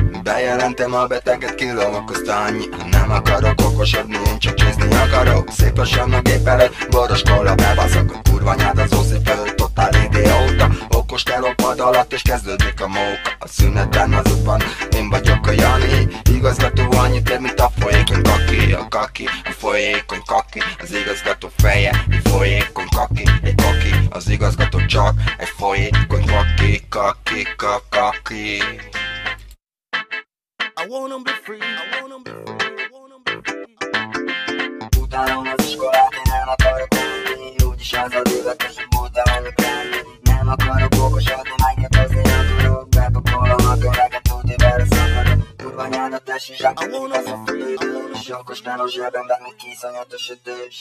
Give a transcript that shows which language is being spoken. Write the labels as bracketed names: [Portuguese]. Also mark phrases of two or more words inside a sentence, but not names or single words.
[Hungarian] Bejelentem a beteget, kilóvok azt annyi. Nem akarok okosodni, én csak csészni akarok. Szép lassan a gép előtt, boros kolla bebaszok. A kurva nyád az oszi föl, totál idióta. Okos teló pad alatt, és kezdődik a móka. A szünetben az van, én vagyok a Jani. Igazgató annyit ér, mint a folyékony kaki. A kaki, a folyékony kaki. Az igazgató feje, egy folyékony kaki. Egy kaki, az igazgató csak egy folyékony kaki. Kaki, kaki. [English] I wanna be free, I wanna be free, I wanna be free. [Hungarian] Utálom az iskolát, én nem akarok menni. Úgyis az a divat, és butának lenni. Nem akarok okosodni, májkratozni akarok. Bepakolom a könyveket, tuti bele szakadok. Kurva nyádat tesi zsák, de kibaszott a büdös. Okos teló zsebemben, még iszonyatos ütős.